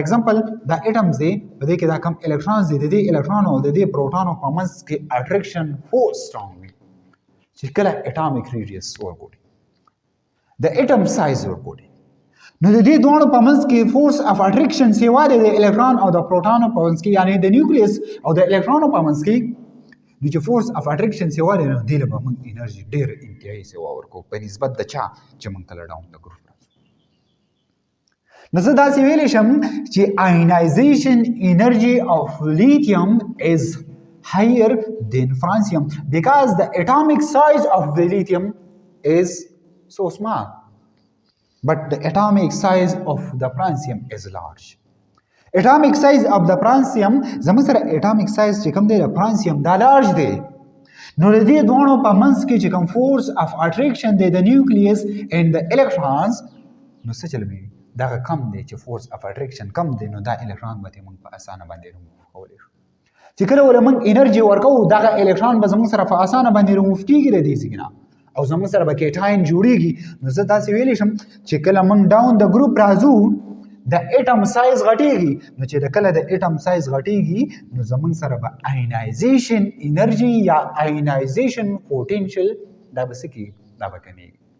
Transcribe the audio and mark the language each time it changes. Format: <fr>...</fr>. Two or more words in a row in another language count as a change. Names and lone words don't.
<ps>ایگزامپل دا اټمز دی په دې کې دا کوم الکترونز دي د دې الکترونو او د دې پروټونو په منځ کې</ps> <en>attraction force strong</en> <ps>وي چې کله</ps> <en>atomic radius</en> <ps>ورکوټي د</ps> <en>atom size</en> <ps>ورکوټي نو د دې دوه په منځ کې</ps> <en>force of attraction</en> <ps>سیوا د الکترون او د پروټونو په منځ کې یعنی د نیوکلیس او د الکترونو په منځ کې د چې</ps> <en>force of attraction</en> <ps>سیوا دی نو دې له به موږ انرژي ډېر انتهایي سیوا ورکوو په نسبت د چا چې موږ کله ډاون د ګروپ راځو نو زه داسې ویلی شم چې</ps> <en>ionization energy of lithium is higher than francium because the atomic size of the lithium is so small but the atomic size of the francium is large atomic size of</en> <ps>د فرانسیم زموږ سره</ps> <en>atomic size</en> <ps>چې کوم دی د فرانسیم دا لارج دی نو د دې دوه په منځ کې چې کوم</ps> <en>force of attraction</en> <ps>دی د نیوکلیس اند د الکترونز نو څه چلوي دا کم دی چې فورس اف اټریکشن کم دی نو دا الکترون به موږ په اسانه باندې ریموو کولی شو چې کله ول موږ انرژي ورکوو دا الکترون به زموږ سره په اسانه باندې ریموو کیږي د دې ځای او زموږ سره به کیټاین جوړیږي نو زه داسې ویلی شم چې کله موږ ډاون د ګروپ راځو د</ps> <en>atom size</en> <ps>غټیږي نو چې د کله د</ps> <en>atom size</en> <ps>غټیږي نو زمونږ سره به</ps> <en>ionization energy</en> <ps>یا</ps> <en>ionization potential</en> <ps>دا به څه کېږي دا به کمیږي</ps>